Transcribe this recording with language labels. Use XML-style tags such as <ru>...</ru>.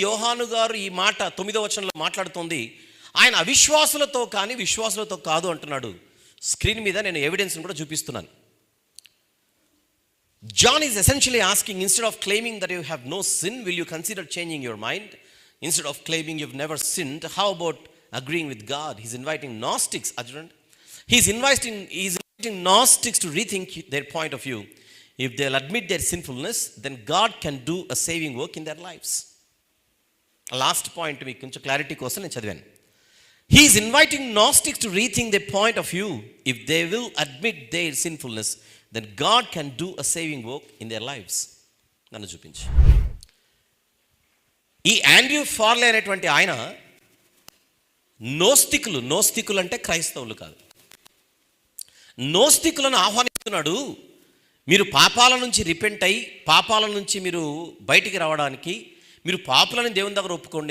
<te>యోహాను గారు ఈ మాట 9వ వచనంలో మాట్లాడుతోంది ఆయన అవిశ్వాసులతో కానీ విశ్వాసులతో కాదు అంటున్నాడు. స్క్రీన్ మీద నేను ఎవిడెన్స్ని కూడా చూపిస్తున్నాను.</te> <en>John is essentially asking, instead of claiming that you have no sin, will you consider changing your mind? Instead of claiming you've never sinned, how about agreeing with God? He's inviting Gnostics, Arjun. He's inviting Gnostics to rethink their point of view. If they'll admit their sinfulness, then God can do a saving work in their lives.</en> <te>Last point మీకు కొంచెం clarity కోసం నేను చదివాను.</te> <en>He's inviting Gnostics to rethink their point of view. If they will admit their sinfulness, then God can do a saving work in their lives.</en> <te>నన్ను చూపించి. ఈ Andrew ఫార్లే అనేటువంటి ఆయన నోస్తికులు అంటే క్రైస్తవులు కాదు, నోస్తికులను ఆహ్వానిస్తున్నాడు. మీరు పాపాల నుంచి రిపెంట్ అయ్యి పాపాల నుంచి మీరు బయటికి రావడానికి మీరు పాపులని దేవుని దగ్గర ఒప్పుకోండి.</te>